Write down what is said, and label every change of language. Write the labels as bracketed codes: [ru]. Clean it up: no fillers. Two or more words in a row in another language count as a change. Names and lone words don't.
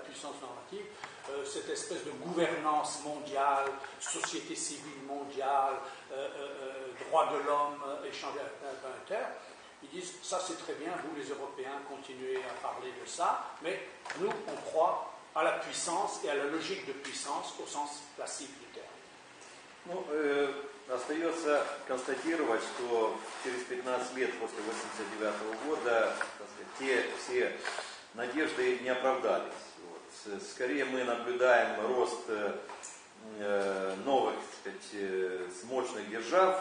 [fr] puissance normative, cette espèce de gouvernance mondiale, société civile mondiale, droits de l'homme, échange interplanétaire, ils disent ça c'est très bien, vous les Européens continuez à parler de ça, mais nous on croit à la puissance et à la logique de puissance au sens classique du terme. [ru] Ну, остается констатировать, что через 15 лет после 1989 года, так сказать, те все надежды не оправдались. Вот. Скорее мы наблюдаем рост новых, так сказать, мощных держав.